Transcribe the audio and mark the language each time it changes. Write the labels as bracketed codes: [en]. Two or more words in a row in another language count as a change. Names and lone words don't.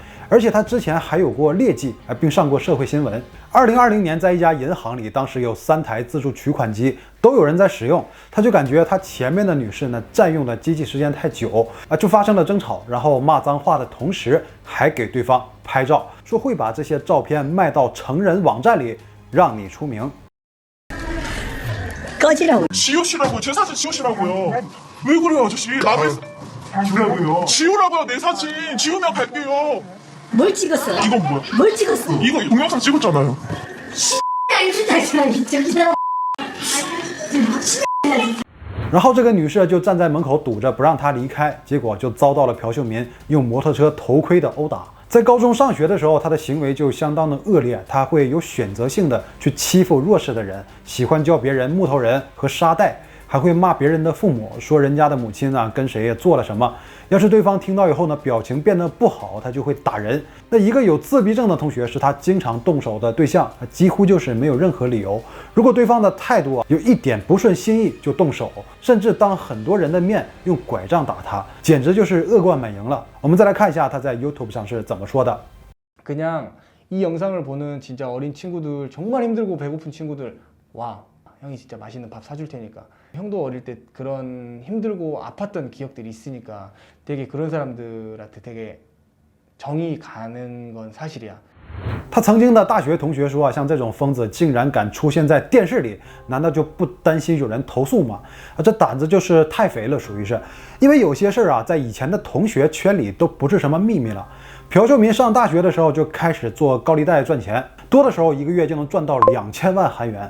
[zh] 而且他之前还有过劣迹并上过社会新闻。2020年在一家银行里，当时有3台自助取款机都有人在使用，他就感觉他前面的女士呢占用的机器时间太久就发生了争吵，然后骂脏话的同时还给对方拍照，说会把这些照片卖到成人网站里让你出名。 [ko] 꺼지라고. 지우시라고 제 사진 지우시라고요. 왜 그래요 아저씨? 남의 지우라고요. 지우라고요 내 사진 지우면 갈게요. 뭘 찍었어? 이건 뭐야? 뭘 찍었어? 이거 동영상 찍었잖아요. 진짜 [zh] 然后这个女士就站在门口堵着不让他离开，结果就遭到了朴秀民用摩托车头盔的殴打。在高中上学的时候，他的行为就相当的恶劣，他会有选择性的去欺负弱势的人，喜欢叫别人木头人和沙袋，还会骂别人的父母，说人家的母亲跟谁也做了什么。要是对方听到以后呢，表情变得不好，他就会打人。那一个有自闭症的同学是他经常动手的对象，几乎就是没有任何理由。如果对方的态度有一点不顺心意就动手，甚至当很多人的面用拐杖打他，简直就是恶贯满盈了。我们再来看一下他在 YouTube 上是怎么说的。 [ko] 그냥 이 영상을 보는 진짜 어린 친구들, 정말 힘들고 배고픈 친구들, 와, 형이 진짜 맛있는 밥 사줄 테니까. 형도 어릴 때 그런 힘들고 아팠던 기억들이 있으니까 되게 그런 사람들한테 되게 정이 가는 건 사실이야. [zh] 他曾经的大学同学说像这种疯子竟然敢出现在电视里，难道就不担心有人投诉吗？这胆子就是太肥了，属于是。因为有些事在以前的同学圈里都不是什么秘密了。朴秀民上大学的时候就开始做高利贷赚钱，多的时候一个月就能赚到2000万韩元。